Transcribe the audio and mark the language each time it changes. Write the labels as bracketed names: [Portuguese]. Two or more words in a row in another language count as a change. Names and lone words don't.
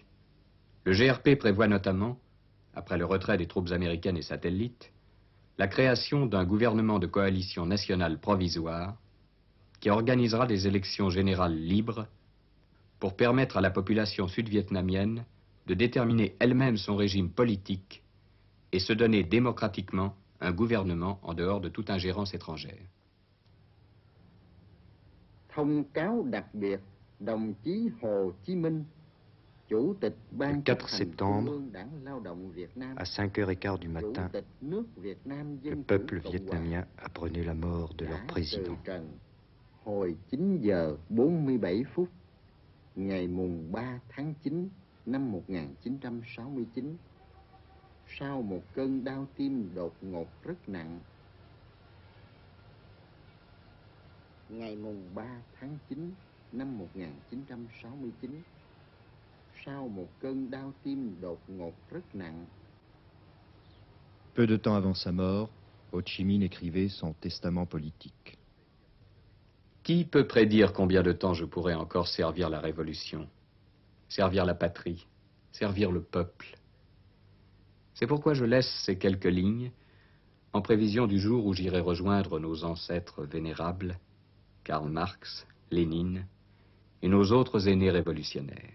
[French] Le GRP prévoit notamment, après le retrait des troupes américaines et satellites, la création d'un gouvernement de coalition nationale provisoire qui organisera des élections générales libres pour permettre à la population sud-vietnamienne de déterminer elle-même son régime politique et se donner démocratiquement un gouvernement en dehors de toute ingérence étrangère. [Vietnamese] Thông cáo đặc biệt đồng chí Hồ Chí Minh, Chủ tịch Ban [French] Le [Vietnamese] chấp [French] 4 [Vietnamese] hành [French] septembre, [Vietnamese] Trung ương Đảng Lao động Việt Nam, [French] à 5h15 du [Vietnamese] Chủ [French] matin, [Vietnamese] tịch nước Việt Nam [French] le [Vietnamese] Dân [French] peuple [Vietnamese] Chủ Cộng [French] vietnamien [Vietnamese] Hòa [French] apprenait la mort de leur [Vietnamese] đã [French] président. [Vietnamese] từ trần hồi 9 giờ 47 phút ngày mùng 3 tháng 9 năm 1969 sau một cơn đau tim đột ngột rất nặng. Ngày mùng 3 tháng 9 năm 1969 sau một cơn đau tim đột ngột rất nặng. [French] Peu de temps avant sa mort, Ho Chi Minh écrivait son testament politique. Qui peut prédire combien de temps je pourrai encore servir la Révolution, servir la patrie, servir le peuple? C'est pourquoi je laisse ces quelques lignes en prévision du jour où j'irai rejoindre nos ancêtres vénérables, Karl Marx, Lénine et nos autres aînés révolutionnaires.